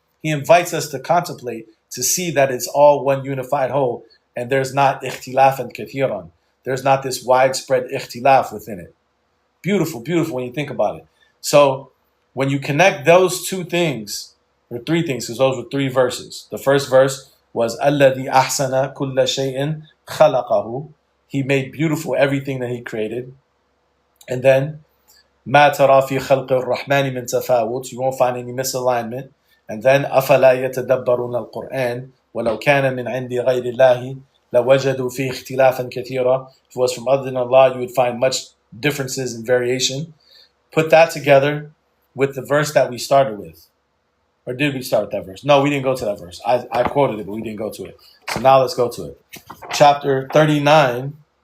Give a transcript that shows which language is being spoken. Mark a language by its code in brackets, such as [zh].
[en] He invites us to contemplate, to see that it's all one unified whole, and there's not ikhtilaf and kathiran. There's not this widespread ikhtilaf within it. Beautiful, beautiful when you think about it. So when you connect those two things, or 3 things, because those were 3 verses. The first verse was [ar] الَّذِي أَحْسَنَ كُلَّ شَيْءٍ خَلَقَهُ. [en] He made beautiful everything that he created. And then [ar] مَا تَرَى فِي خَلْقِ الرَّحْمَنِ مِنْ تَفَاوُتٍ. [en] You won't find any misalignment. [ar] And then أَفَلَا يَتَدَبَّرُونَ الْقُرْآنَ وَلَوْ كَانَ مِنْ عِنْدِ غَيْرِ اللَّهِ لَوَجَدُوا فِيهِ اخْتِلَافًا كَثِيرًا. [en] If it was from other than Allah, you would find much differences and variation. Put that together with the verse that we started with. Or did we start with that verse? No, we didn't go to that verse. I quoted it, but we didn't go to it. So now let's go to it. Chapter 39.